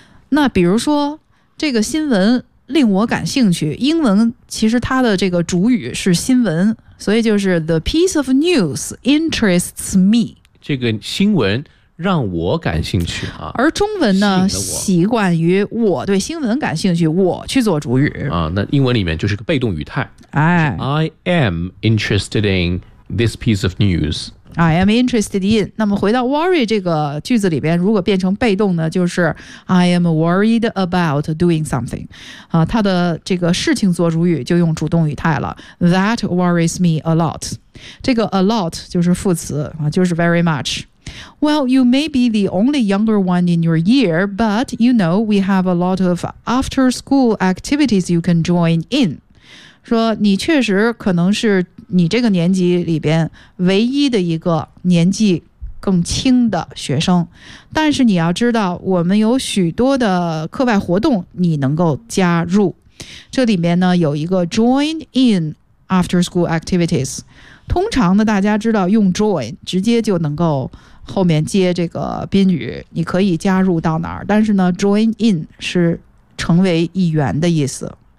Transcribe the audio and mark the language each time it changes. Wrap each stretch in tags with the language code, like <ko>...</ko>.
<zh>那比如说这个新闻令我感兴趣，英文其实它的这个主语是新闻，所以就是</zh> <en>The piece of news interests me，</en> <zh>这个新闻让我感兴趣啊。而中文呢习惯于我对新闻感兴趣，我去做主语啊。那英文里面就是个被动语态，哎，</zh> <en>I am interested in this piece of news I am interested in。</en> <zh>那么回到 worry 这个句子里边，如果变成被动呢，就是</zh> <en>I am worried about doing something、</en> <zh>它的这个事情做主语就用主动语态了。</zh> <en>That worries me a lot，</en> <zh>这个 a lot 就是副词、就是 very much。</zh> <en>Well, you may be the only younger one in your year, but you know we have a lot of after school activities you can join in。</en> <zh>说你确实可能是你这个年级里边唯一的一个年纪更轻的学生，但是你要知道我们有许多的课外活动你能够加入。这里面呢有一个</zh> <en>join in after school activities，</en> <zh>通常呢大家知道用 join 直接就能够后面接这个宾语，你可以加入到哪儿，但是呢 join in 是成为一员的意思。</zh>